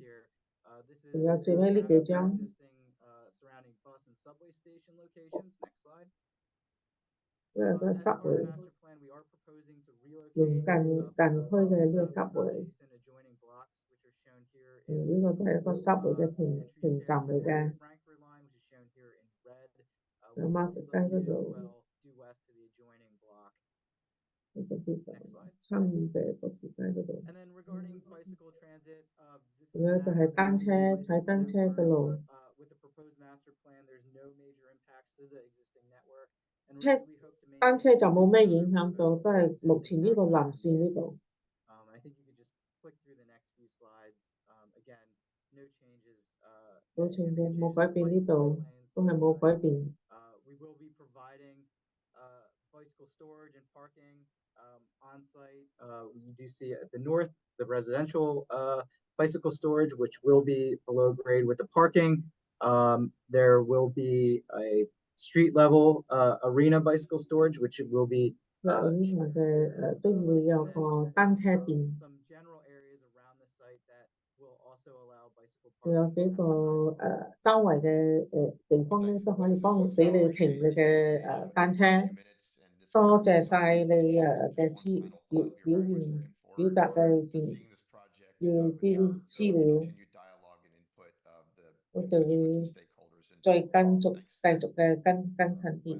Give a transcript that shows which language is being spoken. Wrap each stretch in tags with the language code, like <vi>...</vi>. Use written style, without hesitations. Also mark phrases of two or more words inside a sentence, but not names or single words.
<yue>仲有最尾呢幾張。呢個係subway，用近區嘅呢個 subway，呢個都係一個 subway 嘅停站嚟嘅。喺 Market 街嗰度。 呢個啲</yue> <en>Next slide.</en> <yue>參與嘅個條街嗰度。</yue> <en>And then regarding bicycle transit, this</en> <yue>仲</yue> <en>is</en> <yue>有</yue> <en>a</en> <yue>就</yue> <en>map</en> <yue>係</yue> <en>of</en> <yue>單</yue> <en>the</en> <yue>車</yue> <en>existing</en> <yue>踩</yue> <en>bicycle</en> <yue>單車</yue> <en>network.</en> <yue>嘅路，</yue> <en>With the proposed master plan, there's no major impacts to the existing network. And</en> <yue>車</yue> <en>we hope to</en> <yue>單車</yue> <en>maintain</en> <yue>就冇咩影</yue> <en>further</en> <yue>響到，</yue> <en>growth</en> <yue>都</yue> <en>of</en> <yue>係目</yue> <en>existing</en> <yue>前呢個</yue> <en>access</en> <yue>藍</yue> <en>and</en> <yue>線呢</yue> <en>use.</en> <yue>度。</yue> <en>I think you could just click through the next few slides. Again, no changes.</en> <yue>冇情</yue> <en>significant</en> <yue>嘅，冇</yue> <en>changes</en> <yue>改</yue> <en>to</en> <yue>變呢</yue> <en>bike</en> <yue>度，</yue> <en>lanes</en> <yue>都係冇</yue> <en>inside.</en> <yue>改變。</yue> <en>We will be providing bicycle storage and parking on site. You do see at the north the residential bicycle storage, which will be below grade with the parking. There will be a street level arena bicycle storage, which will be</en> <yue>呢個嘅都會有個單車店，</yue> <en>some general areas around the site that will also allow bicycle</en> <yue>仲有</yue> <en>parking</en> <yue>幾個</yue> <en>on site.</en> <yue>周圍嘅地方咧，都可以俾你停你嘅單車。多謝晒你嘅表現表達嘅啲資料，我哋會再繼續嘅跟進啲。</yue>